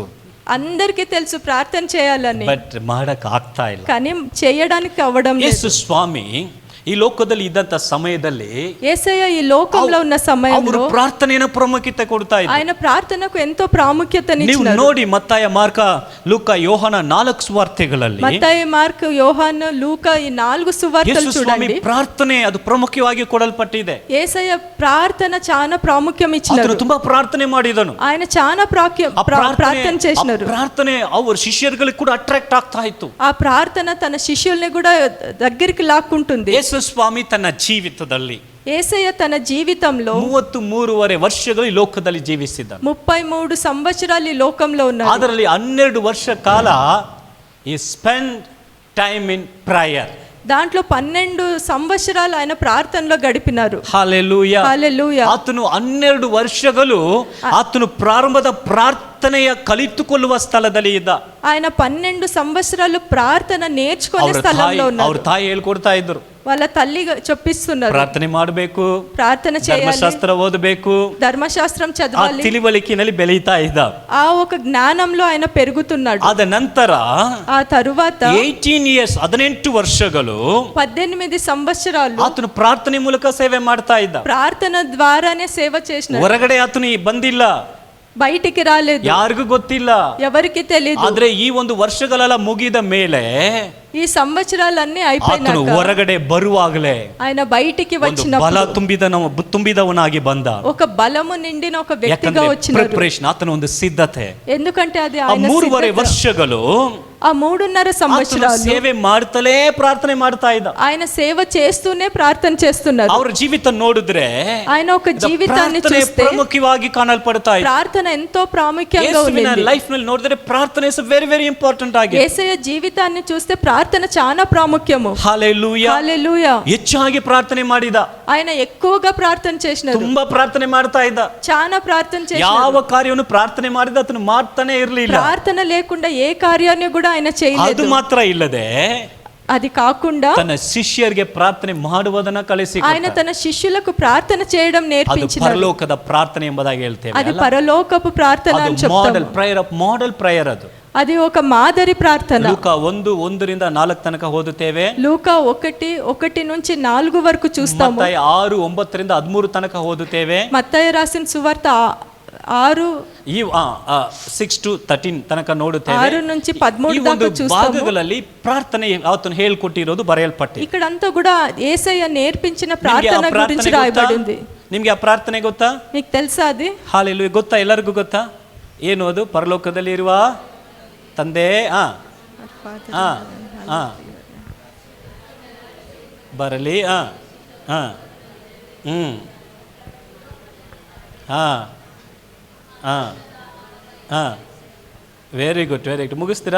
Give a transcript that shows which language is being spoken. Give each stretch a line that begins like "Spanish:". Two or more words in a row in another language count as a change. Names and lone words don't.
Telugu: అందరికీ తెలుసు ప్రార్థన చేయాలని,
Kannada: ಬಟ್ ಮಾಡಕ್ ಆಗ್ತಾ ಇಲ್ಲ.
Telugu: కానీ చేయడానికి అవ్వడం లేదు.
Kannada: ಯೇಸು ಸ್ವಾಮಿ ಈ ಲೋಕದಲ್ಲಿ ಇದ್ದಂತ ಸಮಯದಲ್ಲಿ
Telugu: యేసయ్య ఈ లోకంలో ఉన్న
Kannada: ಅವರು
Telugu: సమయంలో
Kannada: ಪ್ರಾರ್ಥನೆಯನ್ನು ಪ್ರಾಮುಖ್ಯತೆ ಕೊಡ್ತಾ ಇದ್ರು.
Telugu: ఆయన ప్రార్థనకు ఎంతో ప్రాముఖ్యతని
Kannada: ನೀವು
Telugu: ఇచ్చినారు.
Kannada: ನೋಡಿ ಮತ್ತಾಯ, ಮಾರ್ಕ, ಲೂಕ, ಯೋಹಾನ 4 ಸುವಾರ್ತೆಗಳಲ್ಲಿ
Telugu: మత్తయి, మార్కు, యోహాను, లూకా ఈ 4 సువార్తలు
Kannada: ಯೇಸು ಸ್ವಾಮಿ
Telugu: చూడండి.
Kannada: ಪ್ರಾರ್ಥನೆ ಅದು ಪ್ರಮುಖವಾಗಿ ಕೊಡಲ್ಪಟ್ಟಿದೆ.
Telugu: యేసయ్య ప్రార్థన చాలా ప్రాముఖ్యం ఇచ్చినారు.
Kannada: ಆತನು ತುಂಬಾ ಪ್ರಾರ್ಥನೆ ಮಾಡಿದನು.
Telugu: ఆయన చాలా ప్రార్థన చేసినారు.
Kannada: ಪ್ರಾರ್ಥನೆ ಅವ್ರ ಶಿಷ್ಯರುಗಳಿಗೆ ಕೂಡ ಅಟ್ರಾಕ್ಟ್ ಆಗ್ತಾ ಇತ್ತು.
Telugu: ఆ ప్రార్థన తన శిష్యుల్ని కూడా దగ్గరికి లాక్కుంటుంది.
Kannada: ಯೇಸು ಸ್ವಾಮಿ ತನ್ನ ಜೀವಿತದಲ್ಲಿ
Telugu: యేసయ్య తన జీవితంలో
Kannada: 33.5 ವರ್ಷಗಳು ಈ ಲೋಕದಲ್ಲಿ ಜೀವಿಸಿದ.
Telugu: 33 సంవత్సరాలు ఈ లోకంలో ఉన్నారు.
Kannada: ಅದರಲ್ಲಿ 12 ವರ್ಷ ಕಾಲ ಈ
English: spend time in prayer.
Telugu: దాంట్లో 12 సంవత్సరాలు ఆయన ప్రార్థనలో గడిపినారు. హల్లెలూయా. హల్లెలూయా.
Kannada: ಆತನು 12 ವರ್ಷಗಳು ಆತನು ಪ್ರಾರಂಭದ ಪ್ರಾರ್ಥನೆಯ ಕಲಿತುಕೊಳ್ಳುವ ಸ್ಥಳದಲ್ಲಿ ಇದ್ದ.
Telugu: ఆయన 12 సంవత్సరాలు ప్రార్థన నేర్చుకునే స్థలంలో
Kannada: ಅವ್ರ
Telugu: ఉన్నారు.
Kannada: ತಾಯಿ ಹೇಳ್ಕೊಡ್ತಾ ಇದ್ರು,
Telugu: వాళ్ళ తల్లి చెప్పిస్తున్నారు,
Kannada: ಪ್ರಾರ್ಥನೆ ಮಾಡಬೇಕು,
Telugu: ప్రార్థన చేయాలి,
Kannada: ಧರ್ಮಶಾಸ್ತ್ರ ಓದಬೇಕು,
Telugu: ధర్మశాస్త్రం
Kannada: ಆ
Telugu: చదవాలి.
Kannada: ತಿಳುವಳಿಕೆಯಲ್ಲಿ ಬೆಳೀತಾ ಇದ್ದ.
Telugu: ఆ ఒక జ్ఞానంలో ఆయన పెరుగుతున్నాడు.
Kannada: ಆದ ನಂತರ
Telugu: ఆ తరువాత
Kannada: 18 years 18 ವರ್ಷಗಳು
Telugu: 18 సంవత్సరాలు
Kannada: ಆತನು ಪ್ರಾರ್ಥನೆ ಮೂಲಕ ಸೇವೆ ಮಾಡ್ತಾ ಇದ್ದ.
Telugu: ప్రార్థన ద్వారానే సేవ చేసినాడు.
Kannada: ಹೊರಗಡೆ ಆತನು ಬಂದಿಲ್ಲ,
Telugu: బయటికి రాలేదు,
Kannada: ಯಾರಿಗೂ ಗೊತ್ತಿಲ್ಲ.
Telugu: ఎవరికి తెలియదు.
Kannada: ಆದ್ರೆ ಈ ಒಂದು ವರ್ಷಗಳೆಲ್ಲ ಮುಗಿದ ಮೇಲೆ
Telugu: ఈ సంవత్సరాలన్నీ
Kannada: ಆತನು
Telugu: అయిపోయినాక
Kannada: ಹೊರಗಡೆ ಬರುವಾಗಲೇ
Telugu: ఆయన బయటికి
Kannada: ಒಂದು ಬಲ
Telugu: వచ్చినప్పుడు
Kannada: ತುಂಬಿದವನಾಗಿ ಬಂದ.
Telugu: ఒక బలము నిండిన ఒక వ్యక్తిగా
Kannada: ಯಾಕಂದ್ರೆ
Telugu: వచ్చినారు.
Kannada: ಪ್ರಿಪರೇಷನ್, ಆತನ ಒಂದು ಸಿದ್ಧತೆ.
Telugu: ఎందుకంటే అది
Kannada: ಆ
Telugu: ఆయన
Kannada: 3.5
Telugu: సిద్ధత.
Kannada: ವರ್ಷಗಳು
Telugu: ఆ 3.5
Kannada: ಆತನು
Telugu: సంవత్సరాలు
Kannada: ಸೇವೆ ಮಾಡ್ತಲೇ ಪ್ರಾರ್ಥನೆ ಮಾಡ್ತಾ ಇದ್ದ.
Telugu: ఆయన సేవ చేస్తూనే ప్రార్థన చేస్తున్నారు.
Kannada: ಅವ್ರ ಜೀವಿತ ನೋಡಿದ್ರೆ
Telugu: ఆయన ఒక జీవితాన్ని
Kannada: ಪ್ರಾರ್ಥನೆ
Telugu: చూస్తే
Kannada: ಪ್ರಮುಖವಾಗಿ ಕಾಣಲ್ಪಡ್ತಾ ಇದ್ದ.
Telugu: ప్రార్థన ఎంతో ప్రాముఖ్యంగా
Kannada: ಯೇಸುವಿನ
Telugu: ఉంది.
Kannada: ಲೈಫ್ ನಲ್ಲಿ ನೋಡಿದ್ರೆ ಪ್ರಾರ್ಥನೆ
English: is very very important
Kannada: ಆಗಿದೆ.
Telugu: యేసయ్య జీవితాన్ని చూస్తే ప్రార్థన చాలా ప్రాముఖ్యము. హల్లెలూయా. హల్లెలూయా.
Kannada: ಹೆಚ್ಚಾಗಿ ಪ್ರಾರ್ಥನೆ ಮಾಡಿದ,
Telugu: ఆయన ఎక్కువగా ప్రార్థన చేసినారు,
Kannada: ತುಂಬಾ ಪ್ರಾರ್ಥನೆ ಮಾಡ್ತಾ ಇದ್ದ.
Telugu: చాలా ప్రార్థన చేసినారు.
Kannada: ಯಾವ ಕಾರ್ಯವನ್ನು ಪ್ರಾರ್ಥನೆ ಮಾಡಿದ ಆತನು ಮಾಡ್ತಾನೆ ಇರಲಿಲ್ಲ.
Telugu: ప్రార్థన లేకుండా ఏ కార్యాన్ని కూడా ఆయన
Kannada: ಅದು
Telugu: చేయలేదు.
Kannada: ಮಾತ್ರ ಇಲ್ಲದೆ
Telugu: అది కాకుండా
Kannada: ತನ್ನ ಶಿಷ್ಯರಿಗೆ ಪ್ರಾರ್ಥನೆ ಮಾಡುವುದನ್ನ ಕಲಿಸಿ
Telugu: ఆయన తన శిష్యులకు ప్రార్థన చేయడం
Kannada: ಅದು
Telugu: నేర్పించినారు.
Kannada: ಪರಲೋಕದ ಪ್ರಾರ್ಥನೆ ಎಂಬುದಾಗಿ ಹೇಳ್ತೇವೆ.
Telugu: అది పరలోకపు ప్రార్థన అని
Kannada: ಅದು
Telugu: చెప్తాము.
English: model prayer of model prayer. ಅದು
Telugu: అది ఒక మాదిరి ప్రార్థన.
Kannada: ಲೂಕ 1:1 4 ತನಕ ಓದುತ್ತೇವೆ.
Telugu: లూకా 1:1 నుంచి 4 వరకు చూస్తాము.
Kannada: ಮತ್ತಾಯ 6:9 13 ತನಕ ಓದುತ್ತೇವೆ.
Telugu: మత్తయి రాసిన సువార్త 6
Kannada: ಈ 6 to 13 ತನಕ ನೋಡುತ್ತೇವೆ.
Telugu: 6 నుంచి 13
Kannada: ಈ ಒಂದು
Telugu: దాకా చూస్తాము.
Kannada: ಭಾಗಗಳಲ್ಲಿ ಪ್ರಾರ್ಥನೆ ಆತನು ಹೇಳ್ಕೊಟ್ಟಿರೋದು ಬರೆಯಲ್ಪಟ್ಟಿದೆ.
Telugu: ఇక్కడంతా కూడా యేసయ్య నేర్పించిన
Kannada: ನಿಮ್ಗೆ ಆ
Telugu: ప్రార్థన
Kannada: ಪ್ರಾರ್ಥನೆ
Telugu: గురించి
Kannada: ಗೊತ್ತಾ?
Telugu: రాయబడింది.
Kannada: ನಿಮ್ಗೆ ಆ ಪ್ರಾರ್ಥನೆ ಗೊತ್ತಾ?
Telugu: మీకు తెలుసా అది?
Kannada: ಹಾಲೆಲೂಯಾ. ಗೊತ್ತಾ? ಎಲ್ಲರಿಗೂ ಗೊತ್ತಾ? ಏನು ಅದು? ಪರಲೋಕದಲ್ಲಿ ಇರುವ ತಂದೆ ಬರಲಿ.
English: very good, very good. ಮುಗಿಸ್ತೀರಾ?